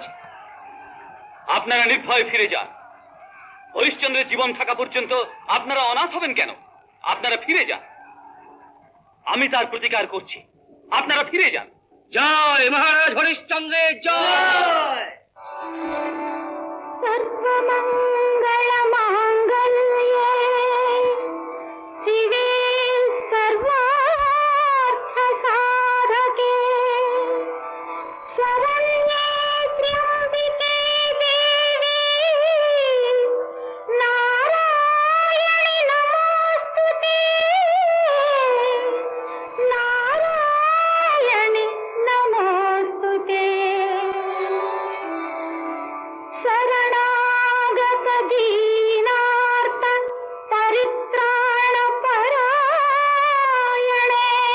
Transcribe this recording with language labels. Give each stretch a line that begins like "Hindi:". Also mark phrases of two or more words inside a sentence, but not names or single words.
Bangla: আপনারা নির্ভয় ফিরে যান। হরিশ্চন্দ্রের জীবন থাকা পর্যন্ত আপনারা অনাথ হবেন কেন? আপনারা ফিরে যান, আমি তার প্রতিকার করছি। আপনারা ফিরে যান। জয় মহারাজ হরিশ্চন্দ্রের জয়।
Sanskrit: सर्वमंगल मांगल्ये शिवे सर्वार्थ साधके शरण्ये त्र्यंबिके देवी नारायणि नमोस्तुते नारायणि नमोस्तुते शरणागत दीनार्थ परित्राण परायणे